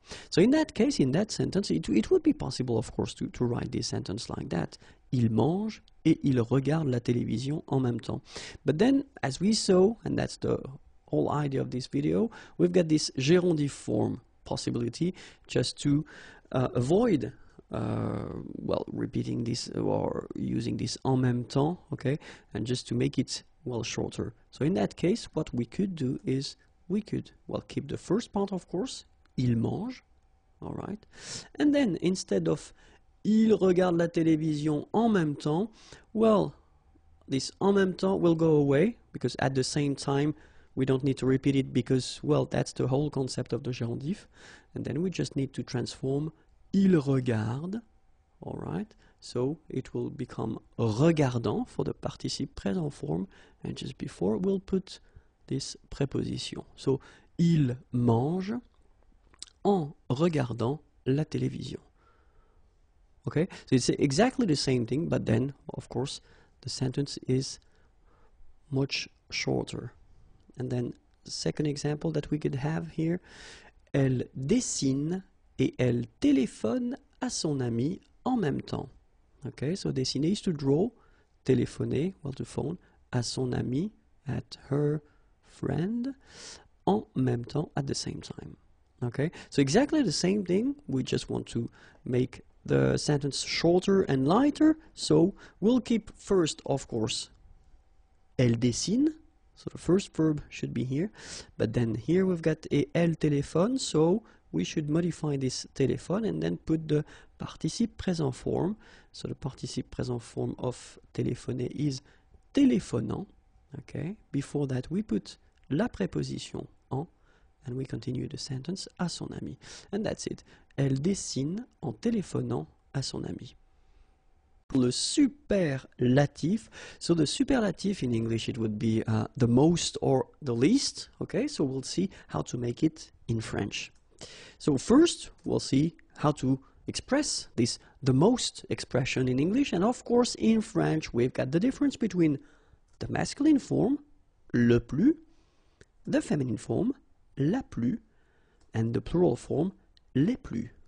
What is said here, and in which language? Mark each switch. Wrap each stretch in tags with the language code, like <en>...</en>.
<en>So in that case, in that sentence, it would be possible, of course, to write this sentence like that.</en> <fr>Il mange et il regarde la télévision en même temps.</fr> <en>But then, as we saw, and that's the whole idea of this video, we've got this gerundive form possibility just to avoid well, repeating this or using this</en> <fr>en même temps,</fr> <en>okay, and just to make it, well, shorter. So in that case, what we could do is we could, well, keep the first part, of course,</en> <fr>il mange,</fr> <en>all right, and then instead of</en> <fr>il regarde la télévision en même temps,</fr> <en>well, this</en> <fr>en même temps</fr> <en>will go away, because at the same time we don't need to repeat it, because, well, that's the whole concept of the gerundive, and then we just need to transform</en> <fr>il regarde,</fr> <en>all right, so it will become</en> <fr>regardant</fr> <en>for the participe présent form, and just before we'll put this preposition.</en> <fr>So il mange en regardant la télévision.</fr> <en>Okay, so it's exactly the same thing, but then, of course, the sentence is much shorter. And then the second example that we could have here,</en> <fr>elle dessine et elle téléphone à son ami en même temps.</fr> <en>Okay, so dessiner is to draw,</en> <fr>téléphoner,</fr> <en>well, to phone,</en> <fr>à son ami,</fr> <en>at her friend,</en> <fr>en même temps,</fr> <en>at the same time. Okay, so exactly the same thing, we just want to make the sentence shorter and lighter, so we'll keep first, of course,</en> <fr>elle dessine,</fr> <en>so the first verb should be here, but then here we've got</en> <fr>et elle téléphone,</fr> <en>so we should modify this téléphone and then put the participe présent form. So the participe présent form of téléphoner is téléphonant. Okay, before that we put</en> <fr>la préposition en,</fr> <en>and we continue the sentence</en> <fr>à son ami.</fr> <en>And that's it.</en> <fr>Elle dessine en téléphonant à son ami. Le superlatif.</fr> <en>So the superlative in English, it would be the most or the least. Okay, so we'll see how to make it in French. So first, we'll see how to express this the most expression in English, and of course in French we've got the difference between the masculine form,</en> <fr>le plus,</fr> <en>the feminine form,</en> <fr>la plus,</fr> <en>and the plural form,</en> <fr>les plus.</fr>